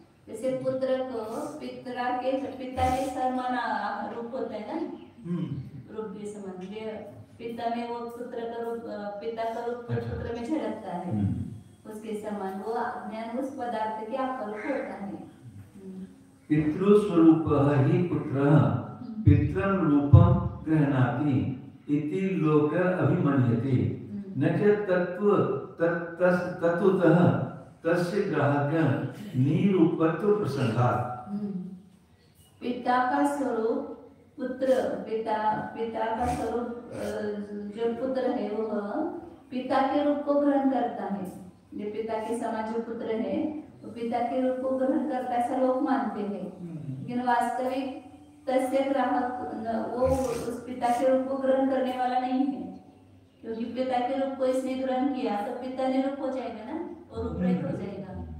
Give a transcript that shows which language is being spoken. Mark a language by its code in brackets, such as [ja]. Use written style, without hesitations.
[hi] जैसे पुत्र को पिता के समान रूप होता है ना, रूप के समान. पिता में वो पुत्र का रूप, पिता का रूप पुत्र में झलकता है, उसके समान वो ज्ञान उस पदार्थ के आकार होता है. [sa] पितृस्वरूपः हि पुत्रः पितरं रूपं गृह्णाति इति लोक अभिमन्यते न च तत्त्वतः तस्य ग्राह्य निरूपत्व प्रसंगात्। [hi] पिता का स्वरूप पुत्र, पिता का स्वरूप जो पुत्र है वह पिता के रूप को ग्रहण करता है। जो पिता के समान जो पुत्र है वो पिता के रूप को ग्रहण करता है, ऐसा लोग मानते हैं। लेकिन वास्तविक तस्य ग्राहक वो उस पिता के रूप को ग्रहण करने वाला नहीं है, क्योंकि पिता के रूप को इसने ग्रहण किया तो पिता निरूप हो जाएगा ना, और रूप रहित हो जाएगा।